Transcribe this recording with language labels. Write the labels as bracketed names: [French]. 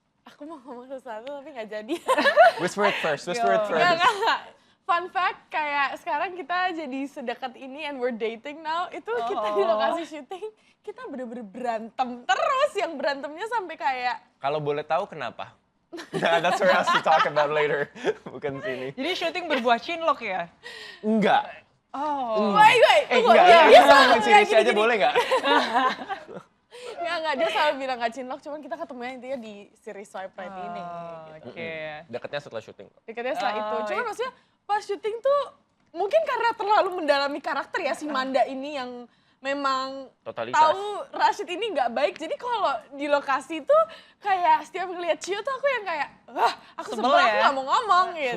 [Indonesian] Aku mau ngomong sesuatu tapi nggak jadi. [English] Whisper it first. [Indonesian] Nggak. Fun fact, kayak sekarang kita jadi sedekat ini [English] and we're dating now, [Indonesian] itu kita di lokasi syuting, kita bener-bener berantem terus, yang berantemnya sampai kayak... Kalau boleh tahu kenapa? [English] Nah, that's what else to talk about later, [Indonesian] bukan sini. Jadi syuting berbuah cinlok ya? Enggak. [English] Wait, [Indonesian] tunggu. Dia sama sini aja boleh nggak? Enggak, dia selalu bilang nggak cinlok, cuman kita ketemunya intinya di series Swipe Right ini. Dekatnya setelah syuting. Dekatnya setelah itu, cuman maksudnya pas syuting tuh mungkin karena terlalu mendalami karakter ya si Manda ini yang memang tahu Rashid ini nggak baik, jadi kalau di lokasi tuh kayak setiap ngeliat Cio tuh aku yang kayak aku sebel, aku nggak mau ngomong gitu.